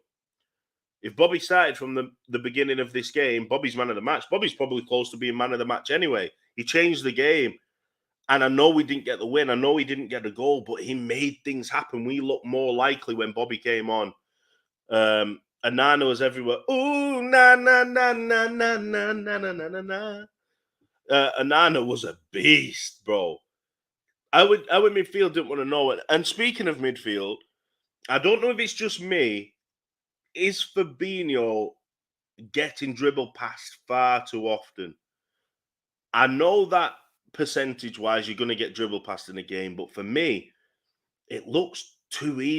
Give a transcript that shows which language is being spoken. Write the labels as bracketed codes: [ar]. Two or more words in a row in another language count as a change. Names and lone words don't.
[en] If Bobby started from the beginning of this game, Bobby's man of the match. Bobby's probably close to being man of the match anyway. He changed the game. And I know we didn't get the win. I know he didn't get a goal, but he made things happen. We looked more likely when Bobby came on. Anana was everywhere. Ooh, na na na na na na na na na na. Anana was a beast, bro. Our midfield didn't want to know it. And speaking of midfield, I don't know if it's just me. Is Fabinho getting dribbled past far too often? I know that percentage-wise, you're going to get dribbled past in a game, but for me, it looks too easy.